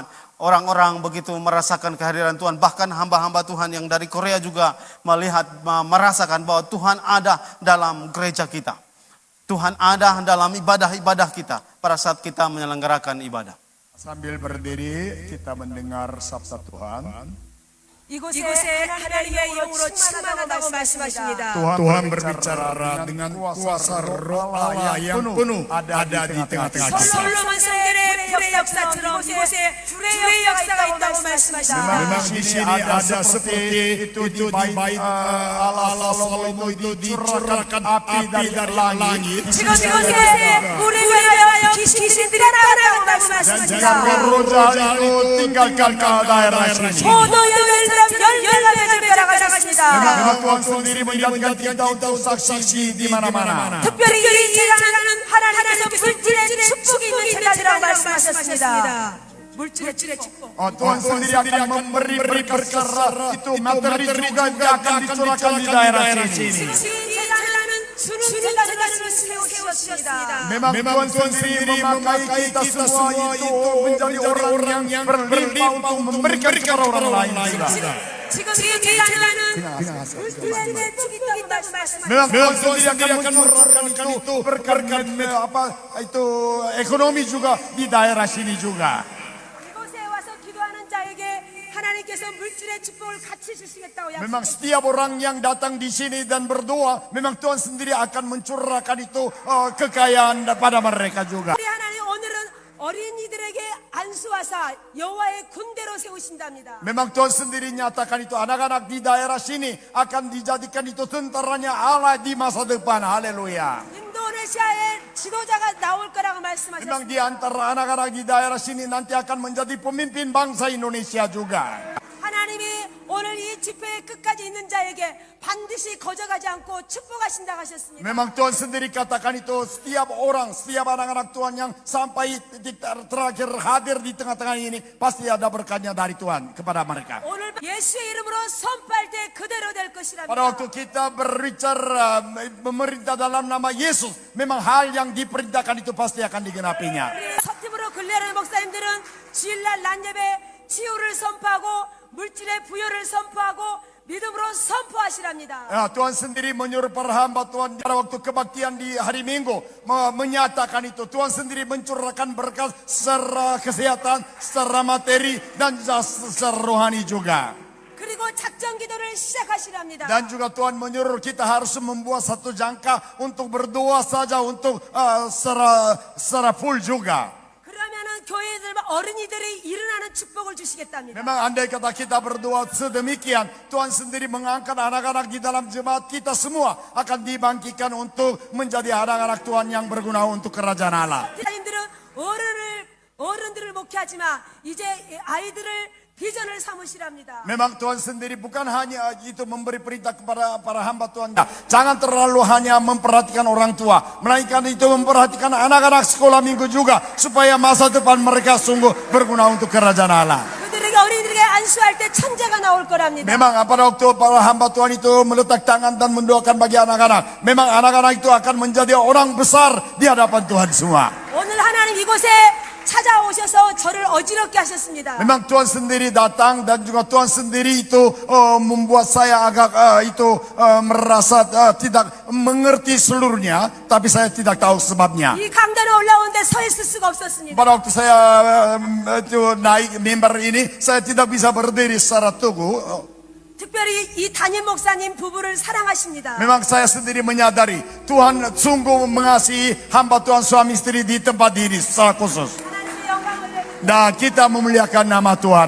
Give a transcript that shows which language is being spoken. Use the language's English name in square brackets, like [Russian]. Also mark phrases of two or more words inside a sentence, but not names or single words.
[Indonesian] Orang-orang begitu merasakan kehadiran Tuhan. Bahkan hamba-hamba Tuhan yang dari Korea juga merasakan bahwa Tuhan ada dalam gereja kita. Tuhan ada dalam ibadah-ibadah kita pada saat kita menyelenggarakan ibadah. Sambil berdiri kita mendengar sabda Tuhan. [Korean] 이곳에 하나님의 영으로 충만하다고 말씀하십니다. [Indonesian] Tuhan berbicara dengan kuasa roh Allah yang penuh ada di tengah-tengah kita. [Korean] 솔로몬 성전의 불의 역사처럼 이곳에 불의 역사가 있다고 말씀하십니다. [Indonesian] Memang di sini ada seperti itu di bait Allah Salomo itu dicurahkan api dari langit. [Korean] 지금 이곳에 우리 위하여 귀신들이 나타나고 말씀하십니다. [Indonesian] Jangan roh jahat itu tinggalkan ke daerah sini. Memang Tuhan sendiri menjadikan kita untuk saksi di mana-mana. [Korean] 특별히 이 제자는 하나님께서 물질의 축복이 있는 제자라고 말씀하셨습니다. 물질의 축복. [Indonesian] Tuhan sendiri akan memberi berkat itu materi juga akan dicurahkan di daerah sini. Memang Tuhan sendiri memakai kita semua itu menjadi orang yang berlimpah untuk memberikan kepada orang lain juga. Memang Tuhan sendiri akan mencurahkan itu berkat itu ekonomi juga di daerah sini juga. [Korean] 이곳에 와서 기도하는 자에게 하나님께서 물질의 축복을 같이 주시겠다고 [Indonesian] Memang [Korean] 약속했습니다. [Indonesian] setiap orang yang datang di sini dan berdoa, memang Tuhan sendiri akan mencurahkan itu kekayaan pada mereka juga. [Korean] 우리 하나님 오늘은 어린이들에게 안수하사 여호와의 군대로 세우신답니다. [Indonesian] Memang Tuhan sendiri nyatakan itu anak-anak di daerah sini akan dijadikan itu tentaranya Allah di masa depan. Haleluya. [Korean] 인도네시아의 지도자가 나올 거라고 [Indonesian] Memang [Korean] 말씀하셨습니다. [Indonesian] di antara anak-anak di daerah sini nanti akan menjadi pemimpin bangsa Indonesia juga. [Korean] 하나님이 오늘 이 집회의 끝까지 있는 자에게 반드시 거저가지 않고 축복하신다고 하셨습니다. [Indonesian] Memang Tuhan sendiri katakan itu setiap orang, setiap anak-anak Tuhan yang sampai titik terakhir hadir di tengah-tengah ini pasti ada berkatnya dari Tuhan kepada mereka. [Korean] 오늘 예수의 이름으로 선포할 때 그대로 될 것이랍니다. [Indonesian] Pada waktu kita berbicara memerintah dalam nama Yesus, memang hal yang diperintahkan itu pasti akan digenapinya. [Korean] 우리 서팀으로 근래하는 목사님들은 주일날 낮예배 치유를 선포하고 물질의 부여를 선포하고 믿음으로 선포하시랍니다. [Indonesian] Ya, Tuhan sendiri menyuruh para hamba Tuhan pada waktu kebaktian di hari Minggu menyatakan itu. Tuhan sendiri mencurahkan berkat secara kesehatan, secara materi dan secara rohani juga. [Korean] 그리고 작전 기도를 시작하시랍니다. [Indonesian] Dan juga Tuhan menyuruh kita harus membuat satu jangka untuk berdoa saja untuk secara full juga. [Korean] 그러면은 교회들 어린이들이 일어나는 축복을 주시겠답니다. [Indonesian] Memang andai kata kita berdoa sedemikian, Tuhan sendiri mengangkat anak-anak di dalam jemaat kita semua akan dibangkitkan untuk menjadi anak-anak Tuhan yang berguna untuk kerajaan Allah. [Korean] 하나님들은 어른들을 목회하지만 이제 아이들을 비전을 삼으시랍니다. [Indonesian] Memang Tuhan sendiri bukan hanya itu memberi perintah kepada para hamba Tuhan. Jangan terlalu hanya memperhatikan orang tua, melainkan itu memperhatikan anak-anak sekolah minggu juga supaya masa depan mereka sungguh berguna untuk kerajaan Allah. [Korean] 그들에게 어린이들에게 안수할 때 천재가 나올 거랍니다. [Indonesian] Memang pada waktu para hamba Tuhan itu meletak tangan dan mendoakan bagi anak-anak, memang anak-anak itu akan menjadi orang besar di hadapan Tuhan semua. [Korean] 오늘 하나님 이곳에 찾아오셔서 저를 어지럽게 하셨습니다. [Indonesian] Memang Tuhan sendiri datang dan juga Tuhan sendiri itu membuat saya agak merasa tidak mengerti seluruhnya, tapi saya tidak tahu sebabnya. [Korean] 이 강단에 올라오는데 서 있을 수가 없었습니다. [Indonesian] Pada waktu saya itu naik mimbar ini, saya tidak bisa berdiri secara teguh. [Korean] 특별히 이 담임 목사님 부부를 사랑하십니다. [Indonesian] Memang saya sendiri menyadari Tuhan sungguh mengasihi hamba Tuhan suami istri di tempat ini secara khusus. [Korean] 하나님의 영광을 내드립니다. [Indonesian] Dan kita memuliakan nama Tuhan.